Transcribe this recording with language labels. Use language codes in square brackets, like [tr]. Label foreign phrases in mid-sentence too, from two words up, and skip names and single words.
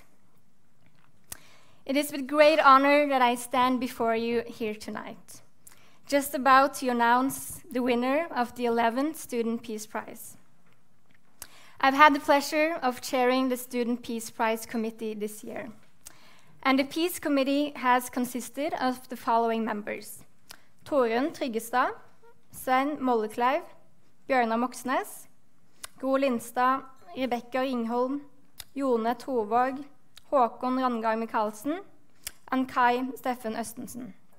[en] It is with great honor that I stand before you here tonight, just about to announce the winner of the 11th Student Peace Prize. I've had the pleasure of chairing the Student Peace Prize Committee this year. And the Peace Committee has consisted of the following members: Torunn Tryggestad, Svein Mollekleiv, Bjørnar Moxnes, Gro Lindstad, Rebekka Ringholm, Jone Tovåg, Håkon Randgang Michaelsen, and Kai Steffen Østensen.